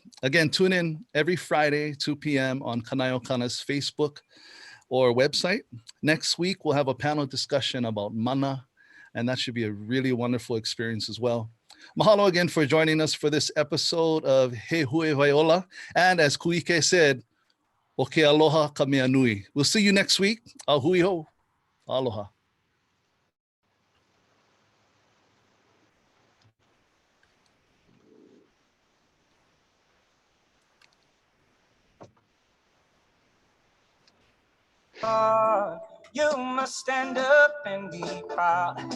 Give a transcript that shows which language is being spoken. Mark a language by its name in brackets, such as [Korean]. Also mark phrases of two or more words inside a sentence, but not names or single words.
[English] Again, tune in every Friday, 2 p.m. on Kanaiokana's Facebook or website. Next week, we'll have a panel discussion about mana, and that should be a really wonderful experience as well. Mahalo again for joining us for this episode of Huewai Ola. And as Kūʻike said, [Hawaiian] o ke aloha ka mea nui. [English] We'll see you next week. [Hawaiian] A hui ho. Aloha. [English] You must stand up and be proud.